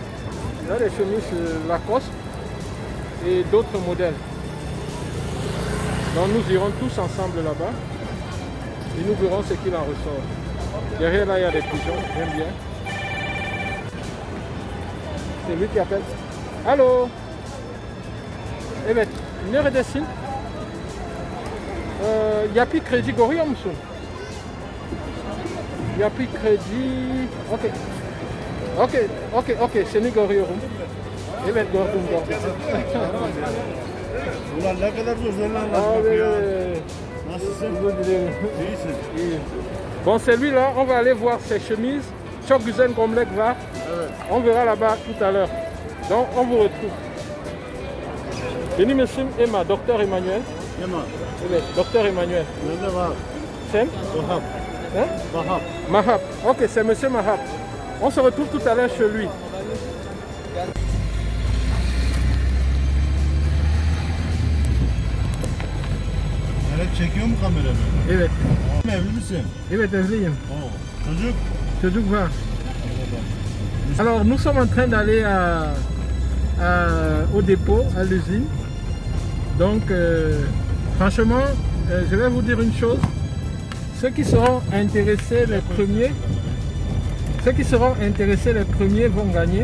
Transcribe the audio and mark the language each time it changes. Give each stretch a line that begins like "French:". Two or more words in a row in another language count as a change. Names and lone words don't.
French: Il y a des chemises Lacoste et d'autres modèles. Donc nous irons tous ensemble là-bas et nous verrons ce qu'il en ressort. Derrière là, il y a des pigeons, j'aime bien. C'est lui qui appelle. Allô?
Turkish: Evet, neredesin? Yapı kredi görüyor musun? Yapı kredi... Okey, seni görüyorum. Evet, gördüm. Ulan ne kadar zor Abi, ya. Nasılsın? İyisin. İyi.
French: Bon, c'est lui là, on va aller voir ses chemises.
Turkish: Çok güzel gömlek var. Evet.
French: On verra là-bas tout à l'heure. Donc, on vous retrouve.
Turkish: Benim isim Emma, Docteur Emmanuel. Emma. Evet, Docteur Emmanuel. Bende var. Sen? Vahap.
French: Hein? Vahap. Mahab. Ok, c'est Monsieur Mahab. On se retrouve tout à l'heure chez lui.
Turkish: Evet, çekiyor mu kameranı? Evet. Evli misin? Evet, evliyim. Oo. Çocuk? Çocuk var.
French: Alors, nous sommes en train d'aller au dépôt, à l'usine. Donc, franchement, je vais vous dire une chose. Ceux qui seront intéressés les premiers vont gagner.